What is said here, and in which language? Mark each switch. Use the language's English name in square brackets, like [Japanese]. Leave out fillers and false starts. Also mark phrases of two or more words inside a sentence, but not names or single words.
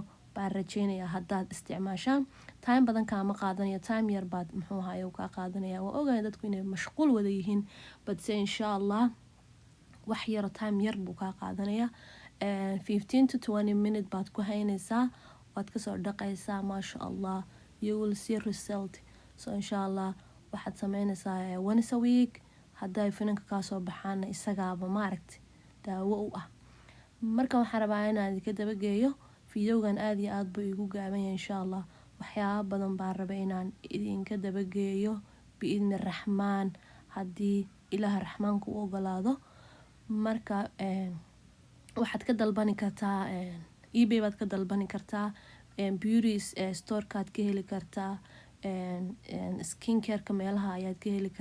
[Somali] baan rajeynayaa haddaad isticmaashaan time badan kaama qaadanaya time yar baad muxuu ahaye uu kaa qaadanaya waa ogahay dadku inay mashquul wada yihiin balse [Arabic] إن شاء الله [Somali] wax yaro time yar buu kaa qaadanaya [English] 15 to 20 minute [Somali] baad ku haynaysaa waad kasoo dhaqaysaa [Arabic] ما شاء الله [English] you will see result so [Somali] insha allah waxaad sameynaysaa [English] once a week [Somali] hadday finanka kaasoo baxaana isagaaba maaragti daawo u ah marka waxaan rabaa inaan idinka dabageeyo fiidowgan aad iyo aad buu igu gaaban yahay [Arabic] إن شاء الله [Somali] waxyaaba badan baan rabay inaan idinka dabageeyo [Arabic] بإذن الرحمن [Somali] haddii ilaaha raxmaanka u ogolaado marka waxaad ka dalbani kartaa ebay baad ka dalbani kartaa beauty storekaad ka heli kartaa skin careka meelaha ayaad ka heli